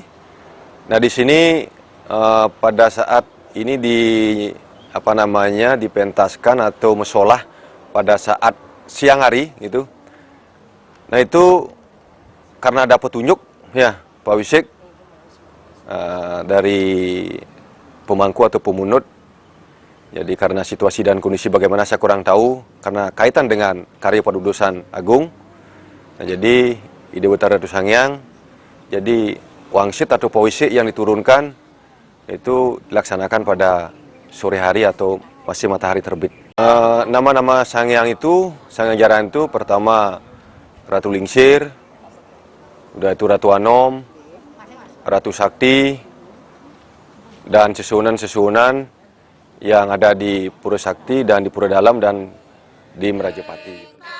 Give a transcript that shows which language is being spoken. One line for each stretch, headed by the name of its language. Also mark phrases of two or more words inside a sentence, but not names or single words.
Indonesian: Nah, di sini pada saat ini dipentaskan atau mesolah pada saat siang hari gitu. Nah, itu karena ada petunjuk ya Pak Wisik dari pemangku atau pemunut. Jadi karena situasi dan kondisi bagaimana saya kurang tahu, karena kaitan dengan karya pedudusan agung. Nah, jadi ide Turatu Sangyang, jadi wangsit atau pawisik yang diturunkan itu dilaksanakan pada sore hari atau masih matahari terbit. Nama-nama Sangyang itu, Sangyang Jaran itu pertama Ratu Lingsir, udah itu Ratu Anom, Ratu Sakti, dan sesunan-sesunan yang ada di Pura Sakti dan di Pura Dalam dan di Merajapati.